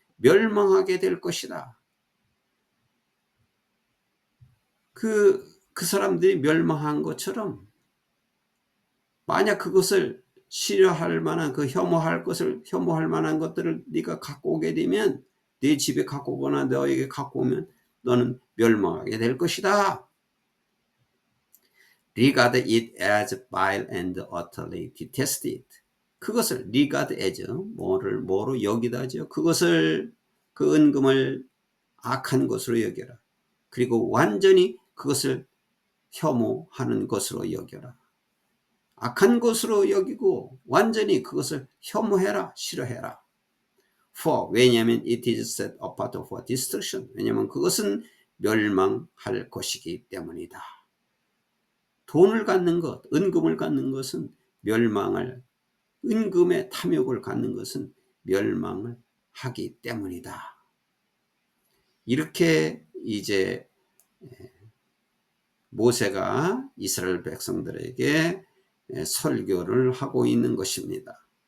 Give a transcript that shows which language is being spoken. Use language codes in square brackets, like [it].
[ko] 멸망하게 될 것이다. 그 사람들이 멸망한 것처럼 만약 그것을 싫어할 만한 혐오할 만한 것들을 네가 갖고 오게 되면 네 집에 갖고 오거나 너에게 갖고 오면 너는 멸망하게 될 것이다. [en] regard it as vile and utterly detest it. [ko] 그것을 [en] regard as [ko] 뭐로 여기다죠. 그것을 그 은금을 악한 것으로 여겨라. 그리고 완전히 그것을 혐오하는 것으로 여겨라. 악한 것으로 여기고 완전히 그것을 혐오해라. 싫어해라. [en] For [ko] 왜냐하면 [en] it is set apart for destruction. [ko] 왜냐하면 그것은 멸망할 것이기 때문이다. 돈을 갖는 것, 은금을 갖는 것은 은금의 탐욕을 갖는 것은 멸망을 하기 때문이다. 이렇게 이제 모세가 이스라엘 백성들에게 설교를 하고 있는 것입니다.